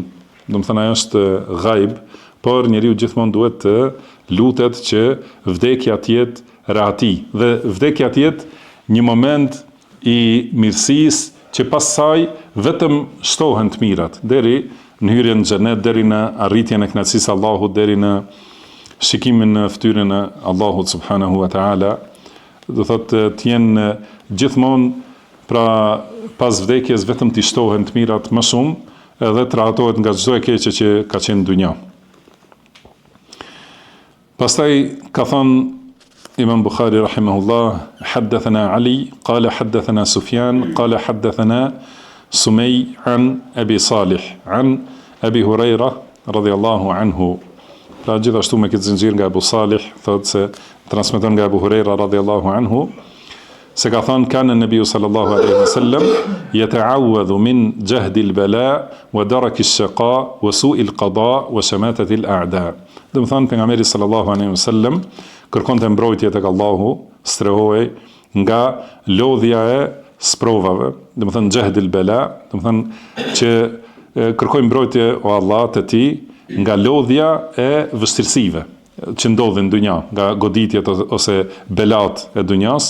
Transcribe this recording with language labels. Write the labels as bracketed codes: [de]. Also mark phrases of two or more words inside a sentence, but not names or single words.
[sq] Domethënë ajo është ghaib, por njeriu gjithmonë duhet të lutet që vdekja të jetë rahati dhe vdekja të jetë një moment i mirësisë që pas saj vetëm shtohen të mirat deri në hyrjen në xhenet, deri në arritjen e kënaqësisë së Allahut, deri në shikimin në fytyrën e Allahut [ar] سبحانه وتعالى. [sq] Do thotë të jenë gjithmonë pra pas vdekjes vetëm të shtohen të mirat më shumë edhe të rahatohet nga çdo e keqe që ka qenë në dunja. Pastaj ka thënë Imam Bukhari [ar] رحمه الله، حدثنا علي، قال حدثنا سمي عن أبي صالح عن أبي هريرة رضي الله عنه. [sq] Pra gjithashtu me këtë zinxhir nga Abu Salih, thotë se transmeton nga Abu Huraira [ar] رضي الله عنه [sq] se ka thënë kanë Nabiu [ar] صلى الله عليه وسلم يتعوذ من جهد البلاء ودرك الشقاء وسوء القضاء وشماتة الأعداء. [sq] Do të thonë pejgamberi [ar] صلى الله عليه وسلم [sq] kërkonte mbrojtje tek Allahu, strehohej nga lodhja e sprovave, do të thonë [ar] جهد البلاء, [sq] do të thonë që kërkoj mbrojtje o Allah te ti nga lodhja e vështirësive që ndodhin në dunja, nga goditjet ose belat e dunjas.